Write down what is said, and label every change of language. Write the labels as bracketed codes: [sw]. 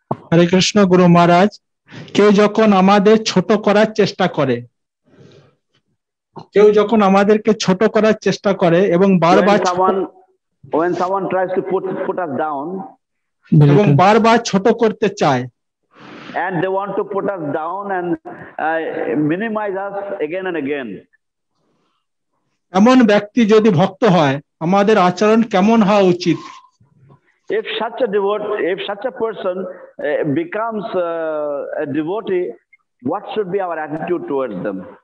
[bn] হরে কৃষ্ণ গুরু মহারাজ, কেউ যখন আমাদের ছোট করার চেষ্টা করে, কেউ যখন আমাদেরকে ছোট করার চেষ্টা করে এবং বারবার [en] when someone tries to put us down [bn] এবং বারবার ছোট করতে চায়, [en] and they want to put us down and minimize us again and again, [bn] এমন ব্যক্তি যদি ভক্ত হয়, আমাদের আচরণ কেমন হওয়া উচিত? [en] If such a person becomes a devotee, what should be our attitude towards them?